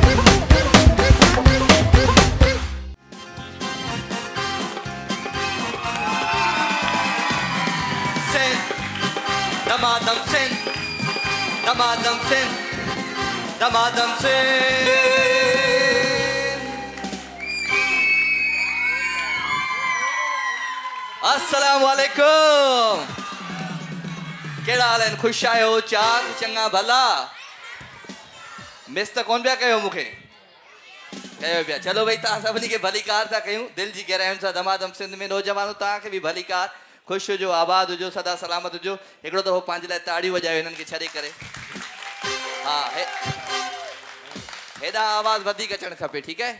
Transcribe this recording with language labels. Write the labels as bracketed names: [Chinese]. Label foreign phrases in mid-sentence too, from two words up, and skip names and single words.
[Sindhi] Damadam Singh, Damadam Singh, Damadam Singh. [Arabic] السلام عليكم. [Sindhi] केड़ा हाल है? खुश आए हो? चाक चंगा भला मिस त कोन पिया कयो मूंखे कयो पिया। चलो भाई तव्हां सभिनी खे भली कार था कयूं दिल जी गहराइयुनि सां। दमादम सिंध में नौजवानों तव्हांखे बि भली कार, खुश हुजो, आबाद हुजो, सदा सलामत हुजो। हिकिड़ो दफ़ो पंहिंजे लाइ ताड़ियूं वॼायो हिननि खे छॾे करे। हा हेॾा आवाज़ वधीक अचणु खपे, ठीकु आहे?